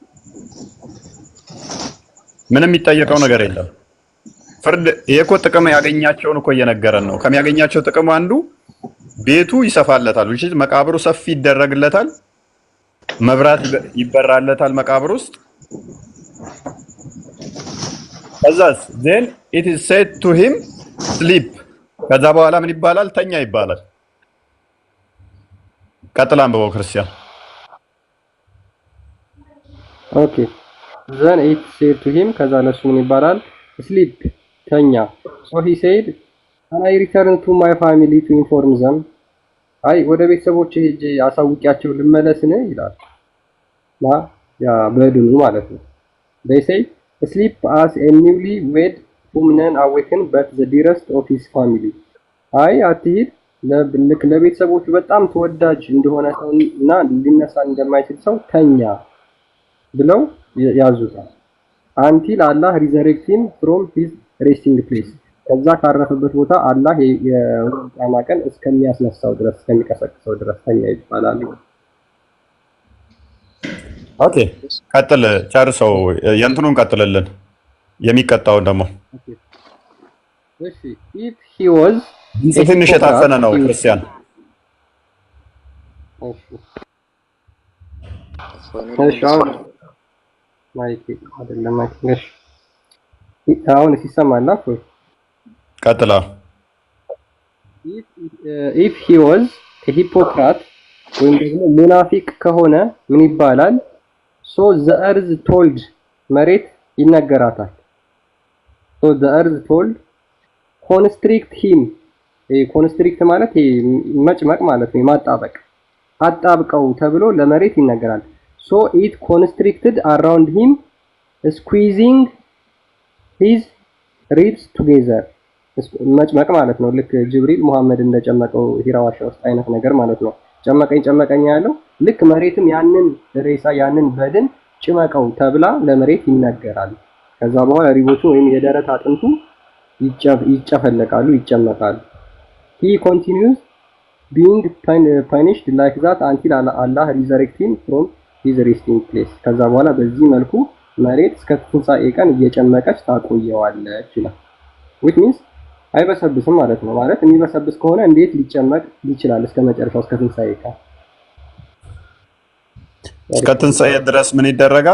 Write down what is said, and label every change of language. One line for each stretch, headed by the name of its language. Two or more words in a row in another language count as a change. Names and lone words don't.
Amharic: ምንም የሚጠየቀው ነገር የለም። ፍርድ ይሄ እኮ ጥቅም ያገኛቸውን እኮ እየነገረን ነው። ከሚያገኛቸው ጥቅም አንዱ ቤቱ ይሰፋለታል፣ መቃብሩ ሰፊ ይደረግለታል፣ መብራት ይበራለታል መቃብር ውስጥ። ከዛስ
English: then it is said to him sleep
Amharic: ከዛ በኋላ ምን ይባላል? ተኛ ይባላል። ቀጥላ አንብበው ክርስቲያን። ኦኬ
English: then it said to him
Amharic: ከዛ ለሱ ምን ይባላል?
English: sleep ተኛ። so he said can I return to my family to inform them
Amharic: አይ ወደ ቤተሰቦቼ ሄጄ አሳውቂያቸው ልመለስን ይላል። ያ በድኑ ማለት ነው።
English: they say sleep as a newly wed whom none awaken but the dearest of his family.
Amharic: አይ አትሂድ ለቤተሰቦቹ በጣም ተወዳጅ እንደሆነ ሰውና ሊነሳ እንደማይችል ሰው ተኛ ብለው ያዙታል።
English: until Allah resurrects him from his resting place.
Amharic: ከዛ ካረፈበት ቦታ አላህ የቂያማ ቀን እስከሚያስነሳው ድረስ እስከሚቀሰቅሰው ድረስ ተኛ ይባላል። ኦኬ ቀጥል፣ ጨርሰው። የእንትኑን ቀጥልልን፣ የሚቀጣውን ደግሞ።
English: እሺ if he was
Amharic: ትንሽ የታፈነ ነው ክርስቲያን። እሺ ማይክ አይደለም ማይክ። አሁን ሲሰማል አፍ ቀጥላ።
English: if he was a hypocrite
Amharic: ወይም ደግሞ ሙናፊቅ ከሆነ ምን ይባላል?
English: so the earth told
Amharic: መሬት ይነገራታል።
English: so the earth told constrict him
Amharic: ኮንስትሪክት ማለት መጭመቅ ማለት ነው፣ ማጣበቅ፣ አጣብቀው ተብሎ ለመሬት ይነገራል።
English: so it constricted around him squeezing his ribs together
Amharic: መጭመቅ ማለት ነው። ልክ ጅብሪል ሙሐመድ እንደጨመቀው ሂራዋሻ ውስጥ አይነት ነገር ማለት ነው። ጨመቀኝ ያለው ልክ መሬትም ያንን ሬሳ ያንን በድን ጭመቀው ተብላ ለመሬት ይነገራል። ከዛ በኋላ ሪቦቹ ወይም የደረት አጥንቱ ይጨፈለቃሉ፣ ይጨመቃሉ።
English: he continues being punished like that until Allah resurrects him from his resting place.
Amharic: ከዛ በኋላ በዚህ መልኩ መሬት እስከ ትንሣኤ ቀን እየጨመቀች ታቆየዋለች ይላል።
English: which means
Amharic: አይበሰብስም ማለት ነው። ማለት የሚበሰብስ ከሆነ እንዴት ሊጨመቅ ይችላል? እስከ መጨረሻው እስከ ትንሣኤ ቀን እስከ ትንሣኤ ድረስ ምን ይደረጋል?